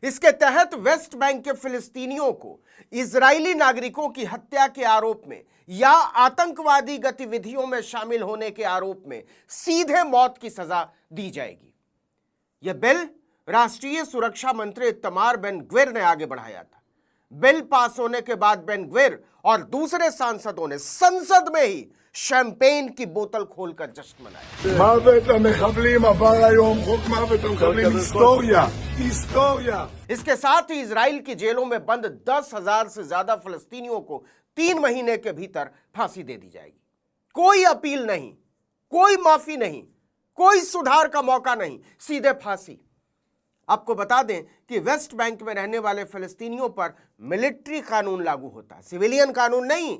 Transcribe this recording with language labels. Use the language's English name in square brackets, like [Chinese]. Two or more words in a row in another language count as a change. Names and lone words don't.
[Hindi] इसके तहत वेस्ट बैंक के फिलिस्तीनियों को इजरायली नागरिकों की हत्या के आरोप में या आतंकवादी गतिविधियों में शामिल होने के आरोप में सीधे मौत की सजा दी जाएगी। यह बिल राष्ट्रीय सुरक्षा मंत्री इत्तमार बेन ग्विर ने आगे बढ़ाया था। बिल पास होने के बाद बेन ग्विर और दूसरे सांसदों ने संसद में ही शैंपेन की बोतल खोलकर जश्न मनाया। [Hebrew] מוות למחבלים עבר היום, חוק מוות למחבלים, היסטוריה. [Hindi] इसके साथ ही इजराइल की जेलों में बंद 10,000 से ज्यादा फिलिस्तीनियों को 3 महीने के भीतर फांसी दे दी जाएगी। कोई अपील नहीं, कोई माफी नहीं, कोई सुधार का मौका नहीं, सीधे फांसी। आपको बता दें कि वेस्ट बैंक में रहने वाले फिलिस्तीनियों पर मिलिट्री कानून लागू होता है, सिविलियन कानून नहीं।